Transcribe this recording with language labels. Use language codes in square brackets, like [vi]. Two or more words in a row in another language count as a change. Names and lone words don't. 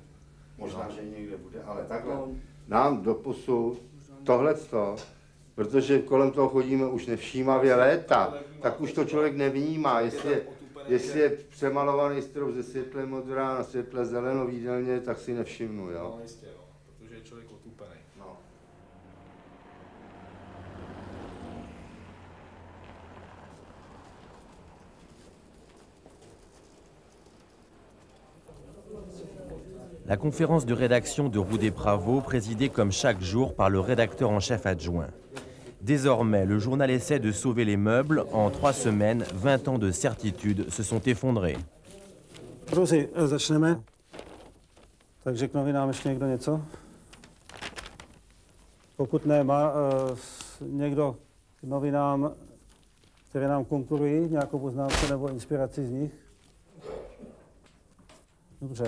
[cs] Možná, že někde bude, ale takhle. Nám doposud tohleto, protože kolem toho chodíme už nevšímavě léta, tak už to člověk nevnímá, jestli je přemalovaný strop ze světle modrá na světle zeleno v jídelně, tak si nevšimnu, jo? No jistě, jo, protože je člověk otupený. No. [fr] La conférence de rédaction de Roux des Pravos, présidée comme chaque jour par le rédacteur en chef adjoint. Désormais, le journal essaie de sauver les meubles. En 3 semaines, 20 ans de certitude se sont effondrés. [cs] Druzi, začneme. Takže k novinám ještě někdo něco? Pokud ne, má někdo k novinám, které nám konkurují, nějakou poznámku nebo inspiraci z nich? Dobře.